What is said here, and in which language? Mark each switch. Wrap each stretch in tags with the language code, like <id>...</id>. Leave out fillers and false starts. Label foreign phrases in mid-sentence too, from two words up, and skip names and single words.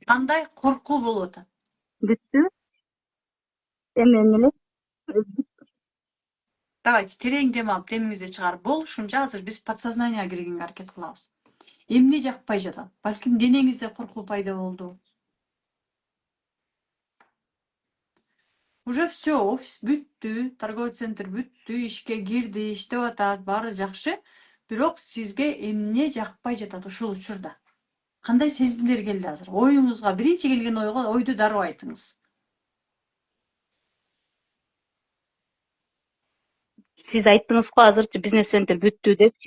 <ky>Кандай коркуу болуп атат? Бүттү. Эми эмне эле? Давайте терең дем алып, демиңизди чыгарып, болушунча азыр биз подсознанияга киргенге аракет кылабыз. Эмне жакпай жатат? Балким денеңизде коркуу пайда болду.</ky> <ru>Уже все,</ru> <ky>офис бүттү,</ky> <ru>торговый центр</ru> <ky>бүттү, ишке кирди, иштеп атат, баары жакшы. Бирок сизге эмне жакпай жатат ушул учурда? Кандай сезимдер келди азыр? Оюңузга, биринчи келген ойду дароо айтыңыз. Сиз айттыңыз го азырчы</ky> <ru>бизнес центр</ru> <ky>бүттү депчи.</ky>